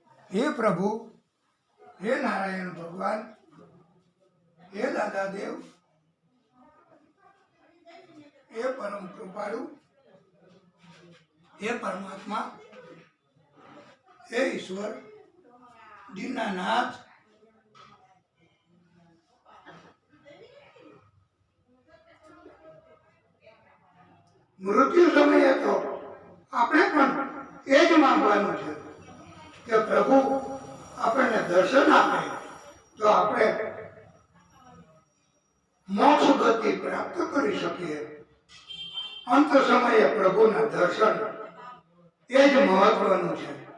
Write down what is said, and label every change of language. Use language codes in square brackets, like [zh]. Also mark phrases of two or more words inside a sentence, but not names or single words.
[gu] હે પ્રભુ, હે નારાયણ ભગવાન, હે દાદા દેવ, હે પરમ કૃપાલુ, હે પરમાત્મા, હે ઈશ્વર, દીનાનાથ, મૃત્યુ સમયે તો આપણે પણ એ જ માંગવાનું છે કે પ્રભુ આપણને દર્શન આપે તો આપણે મોક્ષ ગતિ પ્રાપ્ત કરી શકીએ. અંત સમયે પ્રભુના દર્શન એ જ મહત્વનું છે.